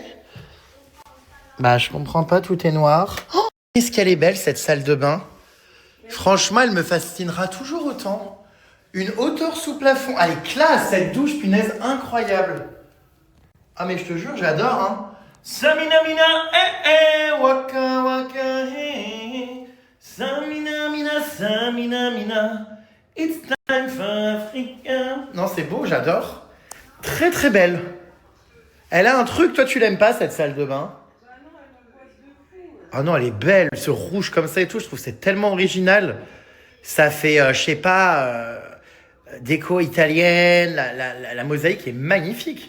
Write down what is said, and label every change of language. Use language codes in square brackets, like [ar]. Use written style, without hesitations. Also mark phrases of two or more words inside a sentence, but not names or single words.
[fr] Bah, je comprends pas, tout est noir. Oh, qu'est-ce qu'elle est belle, cette salle de bain. Franchement, elle me fascinera toujours autant. Une hauteur sous plafond. Elle est classe, cette douche, punaise, incroyable. Ah, mais je te jure, j'adore, hein. Samina mina, waka waka, Samina mina, [en] it's time for Africa. [fr] Non, c'est beau, j'adore. Très très belle. Elle a un truc, toi tu l'aimes pas cette salle de bain? Ah non, elle est belle, ce rouge comme ça et tout, je trouve que c'est tellement original. Ça fait, je sais pas, déco italienne, la mosaïque est magnifique.